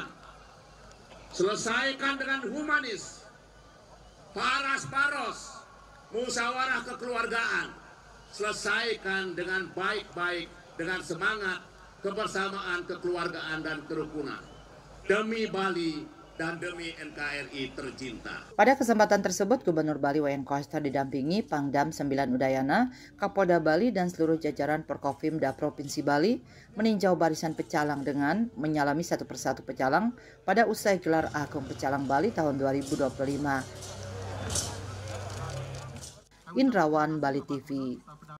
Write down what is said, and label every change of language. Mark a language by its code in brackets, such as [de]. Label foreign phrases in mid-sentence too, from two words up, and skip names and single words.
[id] Selesaikan dengan humanis, paras-paros, musyawarah kekeluargaan. Selesaikan dengan baik-baik, dengan semangat, kebersamaan, kekeluargaan, dan kerukunan. Demi Bali dan demi NKRI tercinta. Pada kesempatan tersebut, Gubernur Bali Wayan Koster didampingi Pangdam 9 Udayana, Kapolda Bali, dan seluruh jajaran Porkopimda Provinsi Bali meninjau barisan pecalang dengan menyalami satu persatu pecalang pada usai gelar Agung Pecalang Bali tahun 2025. Indrawan, Bali TV.